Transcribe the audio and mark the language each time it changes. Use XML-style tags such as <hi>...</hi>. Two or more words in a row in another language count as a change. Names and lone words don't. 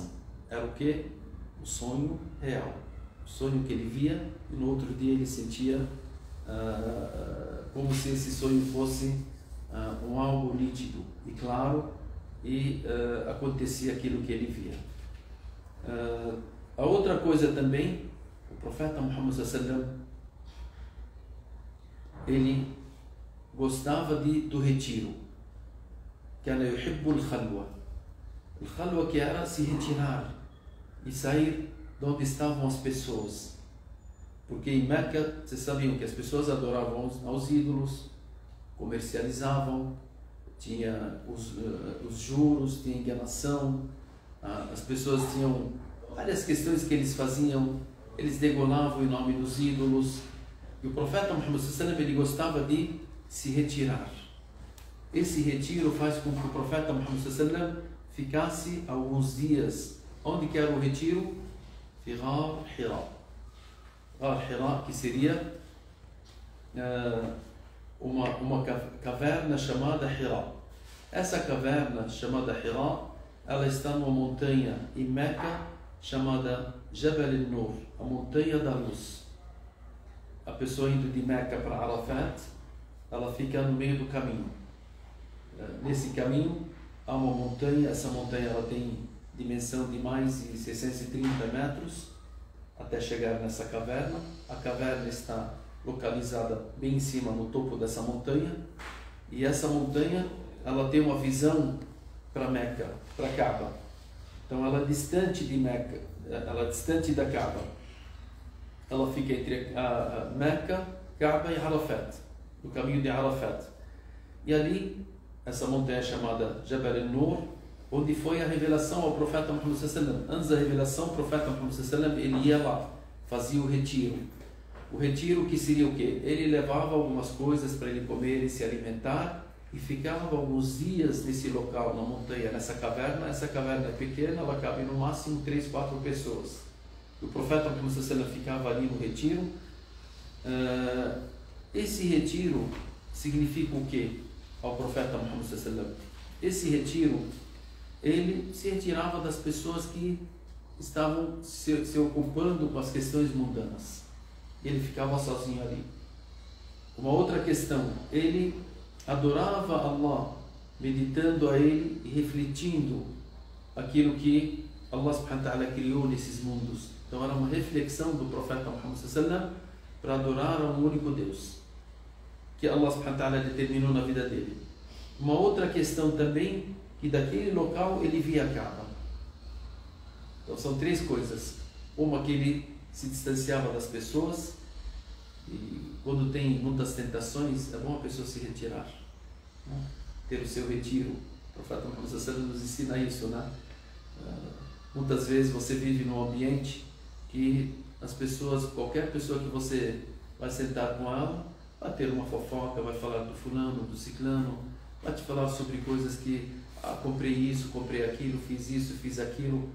<pt>Era o que? O sonho real. O sonho que ele via, e no outro dia ele sentia como se esse sonho fosse um algo nítido e claro, e acontecia aquilo que ele via. A outra coisa também, o profeta Muhammad</pt> <ar>صلى الله عليه وسلم</ar> <pt>ele gostava do retiro.</pt> <ar>كان يحب الخلوة. الخلوة</ar> <pt>que era se retirar e sair de onde estavam as pessoas. Porque em Meca, vocês sabiam que as pessoas adoravam aos ídolos, comercializavam, tinha os juros, tinha enganação, as pessoas tinham várias questões que eles faziam, eles degolavam em nome dos ídolos. E o profeta Muhammad</pt> <ar>صلى الله عليه وسلم,</ar> <pt>ele gostava de se retirar. Esse retiro faz com que o profeta Muhammad</pt> <ar>صلى الله عليه وسلم</ar> <pt>ficasse alguns dias. Onde que era o retiro?</pt> <ar>في غار حراء.</ar> <pt>Ghar Hira, que seria uma caverna chamada Hira. Essa caverna chamada Hira, ela está numa montanha em Meca chamada Jabal al-Nur, a montanha da luz. A pessoa indo de Meca para Arafat, ela fica no meio do caminho. Nesse caminho há uma montanha, essa montanha ela tem dimensão de mais de 630 metros até chegar nessa caverna. A caverna está localizada bem em cima, no topo dessa montanha, e essa montanha ela tem uma visão para Meca, para Kaaba. Então ela é distante de Meca, ela é distante da Kaaba. Ela fica entre a Meca, Kaaba e Arafat, no caminho de Arafat. E ali, essa montanha chamada Jabal al-Nur, onde foi a revelação ao profeta Muhammad</pt> <ar>صلى الله عليه وسلم.</ar> <pt>Antes da revelação, o profeta Muhammad</pt> <ar>صلى الله عليه وسلم,</ar> <pt>ele ia lá, fazia o retiro. O retiro que seria o quê? Ele levava algumas coisas para ele comer e se alimentar, e ficava alguns dias nesse local, na montanha, nessa caverna. Essa caverna é pequena, ela cabe no máximo 3, 4 pessoas. O profeta Muhammad</pt> <ar>صلى الله عليه وسلم</ar> <pt>ficava ali no retiro. Esse retiro significa o quê ao profeta Muhammad</pt> <ar>صلى الله عليه وسلم?</ar> <pt>Esse retiro, ele se retirava das pessoas que estavam se ocupando com as questões mundanas. Ele ficava sozinho ali. Uma outra questão, ele adorava Allah, meditando a Ele e refletindo aquilo que Allah</pt> <ar>سبحانه وتعالى</ar> <pt>criou nesses mundos. Então era uma reflexão do profeta Muhammad</pt> <ar>صلى الله عليه وسلم</ar> <pt>para adorar a um único Deus, que Allah</pt> <ar>سبحانه وتعالى</ar> <pt>determinou na vida dele. Uma outra questão também, que daquele local ele via a Kaaba. Então são 3 coisas. Uma, que ele se distanciava das pessoas, e quando tem muitas tentações é bom a pessoa se retirar, né? Ter o seu retiro. O profeta Muhammad</pt> <ar>صلى الله عليه وسلم</ar> <pt>nos ensina isso, né? Muitas vezes você vive num ambiente que as pessoas, qualquer pessoa que você vai sentar com ela, vai ter uma fofoca, vai falar do fulano, do ciclano, vai te falar sobre coisas que comprei isso, comprei aquilo, fiz isso, fiz aquilo.</pt>